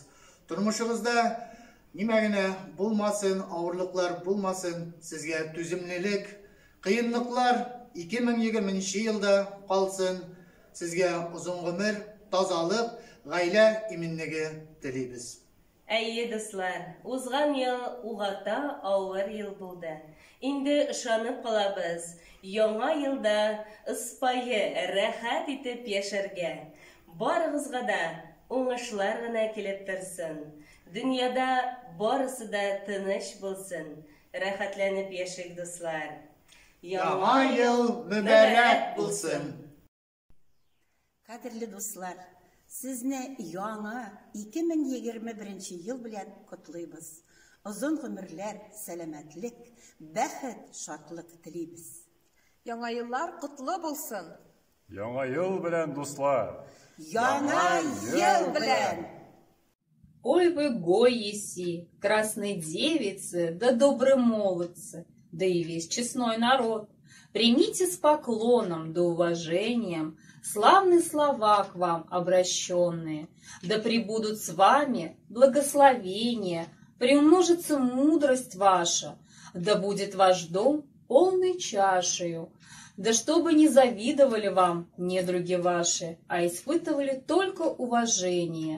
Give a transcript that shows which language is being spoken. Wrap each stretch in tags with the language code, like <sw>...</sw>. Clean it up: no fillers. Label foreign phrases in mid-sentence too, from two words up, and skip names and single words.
<ba>Тормошығыҙҙа нимә генә булмасын, ауырлыҡлар булмасын, сезгә түземлелек, қиынлыҡлар 2020 йылда ҡалсын, сезгә озон ғүмер, тазалыҡ, ғаилә именлеге теләйбеҙ.</ba> <tt>Әйе, дуҫлар, узған йыл уғата ауыр йыл булды. Инде ышанып ҡалабыҙ, яңа йылда ыспайы, рәхәт итеп йәшәргә. Барығыҙға да уңышлар ғына килеп торсын. Дөньяда барысы да тыныш булсын. Рәхәтләнеп йәшәйек, дуҫлар. Яңа йыл мөбәрәк булсын.</tt> <ba>Ҡәҙерле дуҫлар, сезне яңа 2021 йыл белән ҡотлайбыҙ.</ba> <tt>Озон ғүмерләр, сәләмәтлек, бәхет, шатлык теләйбеҙ. Яңа йыллар ҡотло булсын. Яңа йыл белән, дуҫлар. Яңа йыл белән.</tt> <ru>Ой вы гоеси, красные девицы, да добрые молодцы, да и весь честной народ. Примите с поклоном да уважением славные слова к вам обращенные, да пребудут с вами благословения, приумножится мудрость ваша, да будет ваш дом полной чашею, да чтобы не завидовали вам недруги ваши, а испытывали только уважение.</ru>